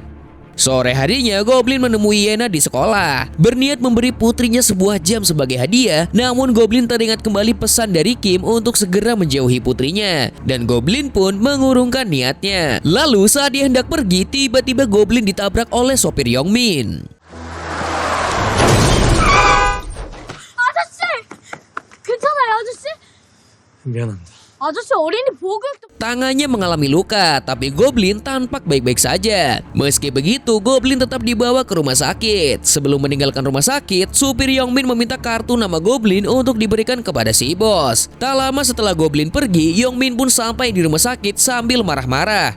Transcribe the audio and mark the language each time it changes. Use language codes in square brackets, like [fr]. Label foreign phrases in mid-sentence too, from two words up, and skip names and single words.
[id] Sore harinya, Goblin menemui Yena di sekolah, berniat memberi putrinya sebuah jam sebagai hadiah. Namun Goblin teringat kembali pesan dari Kim untuk segera menjauhi putrinya, dan Goblin pun mengurungkan niatnya. Lalu saat dia hendak pergi, tiba-tiba Goblin ditabrak oleh sopir Youngmin. [ko] 아저씨! 괜찮아요, 아저씨? 미안합니다. 아저씨 어린이 보호교육 [id] Tangannya mengalami luka, tapi Goblin tampak baik-baik saja. Meski begitu, Goblin tetap dibawa ke rumah sakit. Sebelum meninggalkan rumah sakit, supir Youngmin meminta kartu nama Goblin untuk diberikan kepada si bos. Tak lama setelah Goblin pergi, Youngmin pun sampai di rumah sakit sambil marah-marah.